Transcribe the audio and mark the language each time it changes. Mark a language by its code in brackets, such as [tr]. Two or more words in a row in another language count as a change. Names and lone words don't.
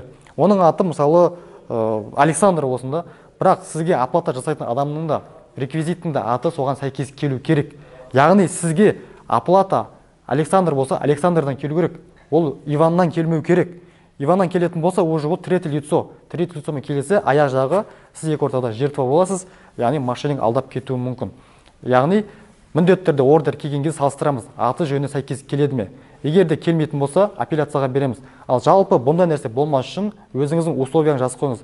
[kk] Оның аты мысалы Александр болсын, бірақ сізге оплата жасайтын адамның да реквизиттің де аты соған сәйкес келу керек. Яғни сізге оплата Александр болса, Александрдан келу керек. Ол Иваннан келмеу керек. Иваннан келетін болса, уже ол [ru] третье лицо. Третье лицомен [kk] келесе, аяқ жағы сіз екі ортада жертва боласыз, яғни мошенник алдап кетуі мүмкін. Яғни міндетті түрде ордер келген кезде салыстырамыз, аты жөні сәйкес келеді ме. Егер де келмейтін болса, апелляцияға береміз. Ал жалпы бұндай нәрсе болмас үшін өзіңіздің условияны жазып қойыңыз.